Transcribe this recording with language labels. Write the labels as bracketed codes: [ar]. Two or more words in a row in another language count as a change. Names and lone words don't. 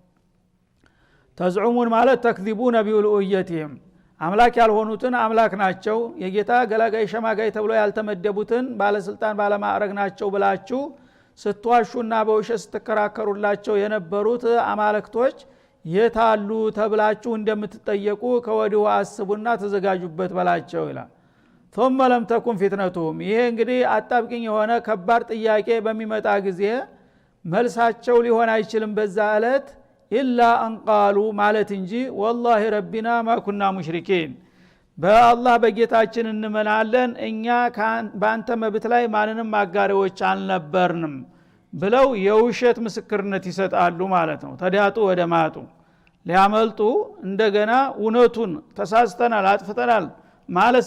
[am] ተዝዑሙን ማለት [ar] تكذبون بألوهيتهم [am] አምላክ ያልሆኑትን አምላክ ናቸው፣ የጌታ ገላጋይ ሸማጋይ ተብሎ ያልተመደቡትን ባለስልጣን ባለማዕረግ ናቸው ብላችሁ ስትዋሹና በውሸት ስትከራከሩላቸው የነበሩት አማልክቶች የታሉ ተብላችሁ እንደምትጠየቁ ከወዲሁ አስቡና ተዘጋጁበት በላቸው ይላል። [ar] ثم لم تكن فتنتهم [am] ይሄ እንግዲህ አጣብቂኝ የሆነ ከባድ ጥያቄ በሚመጣ ጊዜ መልሳቸው ሊሆን አይችልም በዛ ዕለት [ar] إلا أن قالوا [am] ማለት እንጂ [ar] والله ربنا ما كنا مشركين [am] በአላህ በጌታችን እንመናለን እኛ በአንተ መብት ላይ ማንንም አጋሪዎች አልነበርንም ብለው የውሸት ምስክርነት ይሰጣሉ ማለት ነው። ተዳጡ ወደ ማጡ ሊያመልጡ እንደገና እውነቱን ተሳስተናል አጥፍተናል ማለት